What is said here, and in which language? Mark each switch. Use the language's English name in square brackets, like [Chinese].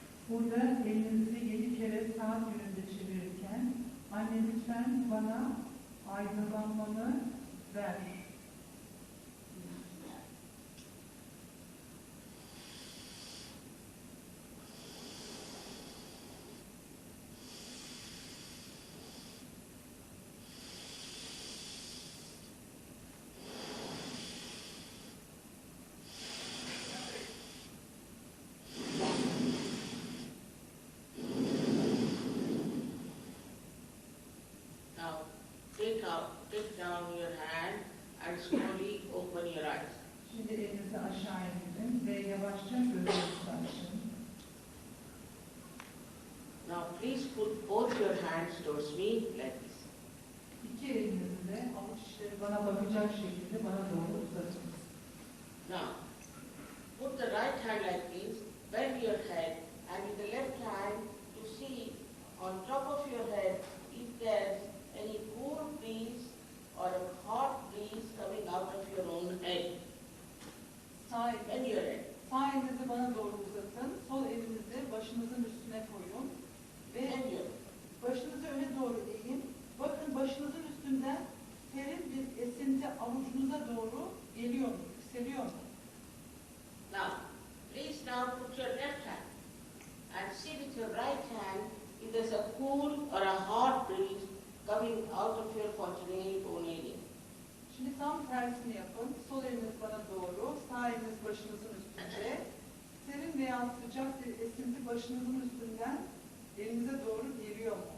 [Turkish] Burada elinizi 7 kere saat yönünde çevirirken anne lütfen bana aydınlanmamı ver. [English] Now, take down your hand and slowly open your eyes. [Turkish] Şimdi elinizi aşağı indirin ve yavaşça gözlerinizi açın. [English] Now, please put both your hands towards me like this. [Turkish] İki elinizi de avuç içleri bana bakacak şekilde bana doğru uzatın. [English] Now, put the right hand like this, bend your head, and with the left hand, you see on top of your head if there's any cool breeze or a hot breeze coming out of your own head. Bend your head. [Turkish] Sağ elinizi bana doğru uzatın. Sol elinizi başınızın üstüne koyun. Ve [English] Bend your head. [Turkish] başınızı öne doğru eğin. Bakın başınızın üstünden serin bir esinti avucunuza doğru geliyor mu? Yükseliyor mu? [English] Now, please now put your left hand and see with your right hand if there's a cool or a hot breeze coming out of your spontaneous bone area. [Turkish] Şimdi tam tersini yapın. Sol eliniz bana doğru, sağ eliniz başınızın üstünde. Serin veya sıcak bir esinti başınızın üstünden elinize doğru geliyor mu?